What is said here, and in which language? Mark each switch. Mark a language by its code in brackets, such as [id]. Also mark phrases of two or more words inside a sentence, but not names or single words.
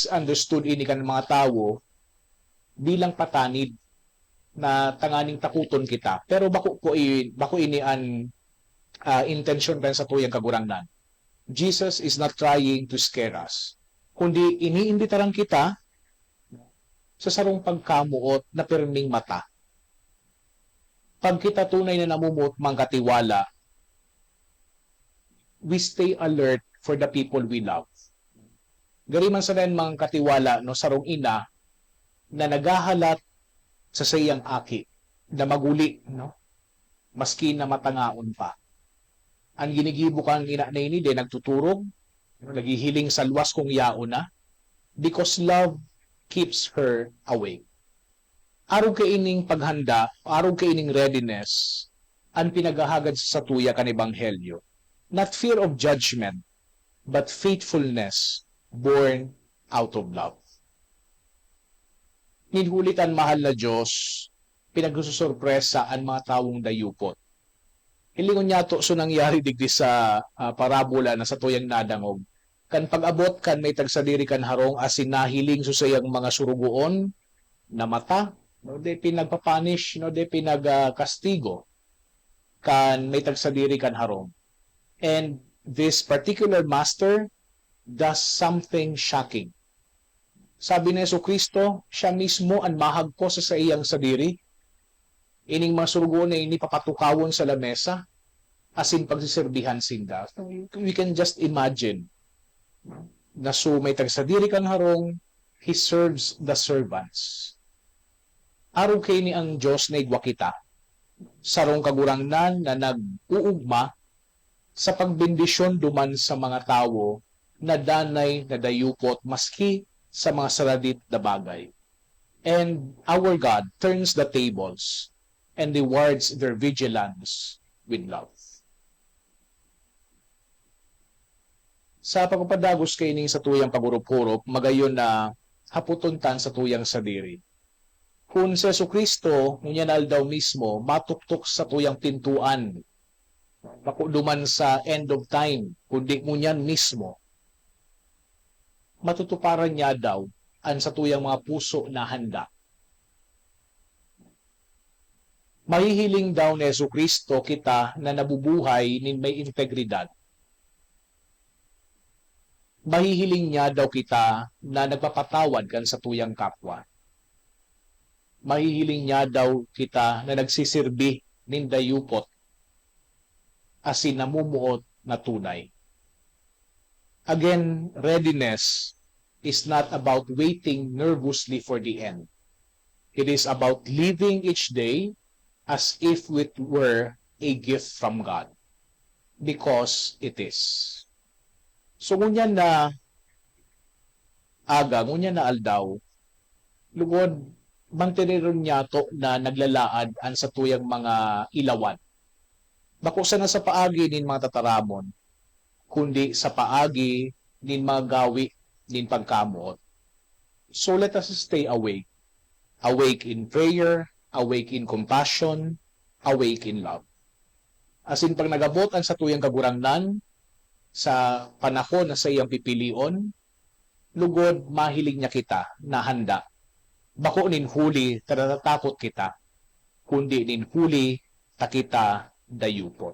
[bik] misunderstood ini kan mga tawo bilang patanid na tanganing takuton kita. Pero bako ini an intention kan sa tuyang kagurangnan. [en] Jesus is not trying to scare us, [bik] kundi iniimbitaran kita sa sarong pagkamuot na pirming mata. Pag kita tunay na namumuot mangkatiwala, [en] we stay alert for the people we love. [bik] Gari man sa mga katiwala no sarong ina na nagahalat sa sayang aki na maguli, no? Maski na matangaon pa. Ang ginigibo kang ina na ini, nagtuturog, nagihiling sa luwas kung yaon na, [en] because love keeps her awake. [bik] Araw kaining paghanda, araw kaining readiness, ang pinagahagad sa tuya kan ebanghelyo. [en] Not fear of judgment, but faithfulness born out of love. [bik] Ninhulitan mahal na Diyos, pinagsusurpresa ang mga tawong dayupot. Hilingon niya to so nangyari digdi sa parabola na sa tuyang nadangog. Kan pag-abot kan may tagsadiri kan harong asin nahiling so sayang mga surugoon na mata, no de pinagpapanish, no de pinagkastigo kan may tagsadiri kan harong. [en] And this particular master does something shocking. [bik] Sabi ni Jesucristo, siya mismo ang mahagpo sa iyang sadiri. Ining mga surugoon na ini papatukawon sa lamesa, asin pagsiserbihan sinda. [en] We can just imagine [bik] na so may tagsadiri kan harong, [en] he serves the servants. [bik] Araw kay ni ang Diyos na igwa kita, sarong kagurangnan na nag-uugma sa pagbendisyon duman sa mga tao na danay na dayupot maski sa mga saradit na bagay. [en] And our God turns the tables and rewards their vigilance with love. [bik] Sa pagpapadagos kay ning sa tuyang pagurup-hurup, magayon na haputuntan sa tuyang sadiri. Kung si Jesucristo, ngunyanal daw mismo, matuktok sa tuyang pintuan, makuduman sa [en] end of time, [bik] kundi ngunyan mismo, matutuparan niya daw ang sa tuyang mga puso na handa. Mahihiling daw ni Jesucristo kita na nabubuhay nin may integridad. Mahihiling niya daw kita na nagpapatawad kan sa tuyang kapwa. Mahihiling niya daw kita na nagsisirbi nin dayupot asin namumuot na tunay. [en] Again, readiness is not about waiting nervously for the end. It is about living each day as if it were a gift from God. Because it is. So, [bik] ngunyan na aga, ngunyan na aldaw, lugod, mangtiniron niya to na naglalaad an sa tuyang mga ilawan. Bako sana sa paagi nin mga tataramon, kundi sa paagi nin mga gawi nin pagkamuot. [en] So let us stay awake. Awake in prayer, awake in compassion, awake in love. [bik] Asin pag nagabot ang sa tuyang kagurangnan, sa panahon na sa iyang pipilion, lugod mahiling niya kita na handa. Bako nin huli, tatatakot kita, kundi nin huli, takita dayupot.